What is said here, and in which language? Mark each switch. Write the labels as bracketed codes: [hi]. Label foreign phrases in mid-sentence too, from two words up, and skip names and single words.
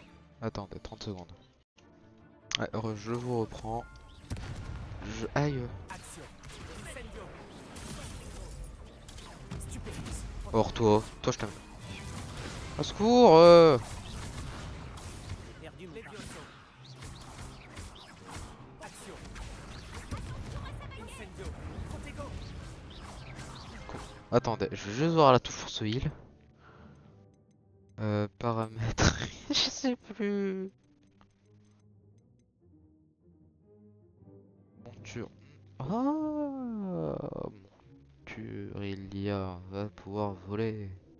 [fr] Attendez, 30 secondes. Ouais, je vous reprends. Aïe. Action. Incendio. Stupéfice. Or toi je t'aime. Au secours Perdu. Levioso. Action. Incendio. Protego. Attendez, je vais juste voir la touche pour ce heal. Paramètres. Je sais plus. Monture. Ah, monture, Ilia va pouvoir voler.